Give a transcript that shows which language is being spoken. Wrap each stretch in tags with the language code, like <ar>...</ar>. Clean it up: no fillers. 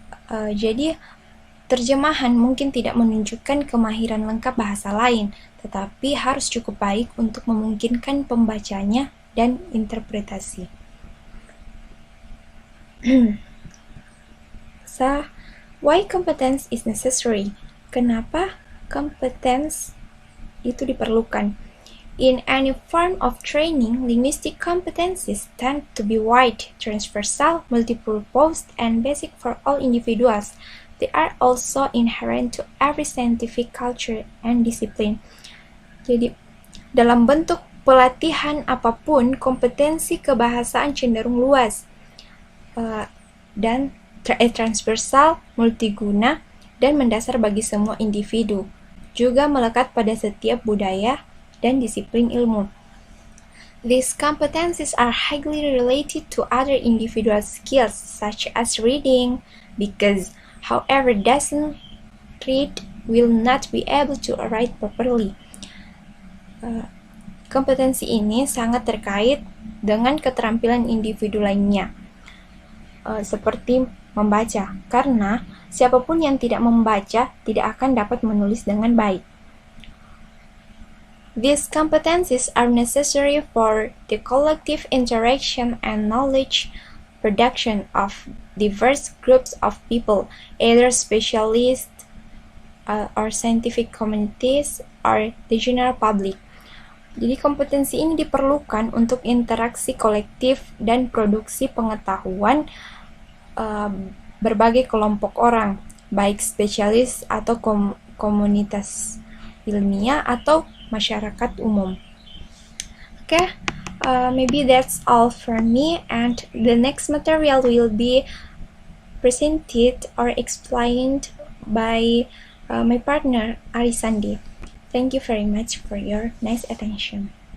<id>Jadi, terjemahan mungkin tidak menunjukkan kemahiran lengkap bahasa lain, tetapi harus cukup baik untuk memungkinkan pembacanya dan interpretasi.</id> <en>So, why competence is necessary?</en> <id>Kenapa competence itu diperlukan?</id> <en>In any form of training, linguistic competencies tend to be wide, transversal, multi-purpose, and basic for all individuals. They are also inherent to every scientific culture and discipline.</en> <id>Jadi, dalam bentuk pelatihan apapun, kompetensi kebahasaan cenderung luas dan transversal, multiguna, dan mendasar bagi semua individu. Juga melekat pada setiap budaya dan disiplin ilmu.</id> <en>These competencies are highly related to other individual skills such as reading, because whoever doesn't read will not be able to write properly.</en> <id>Kompetensi ini sangat terkait dengan keterampilan individu lainnya, seperti membaca, karena siapapun yang tidak membaca tidak akan dapat menulis dengan baik.</id> <en>These competencies are necessary for the collective interaction and knowledge production of diverse groups of people, either specialists or scientific communities or the general public.</en> <id>Jadi kompetensi ini diperlukan untuk interaksi kolektif dan produksi pengetahuan berbagai kelompok orang, baik spesialis atau komunitas ilmiah atau masyarakat umum.</id> <en>Okay, maybe that's all from me, and the next material will be presented or explained by my partner Arisandi. Thank you very much for your nice attention.</en>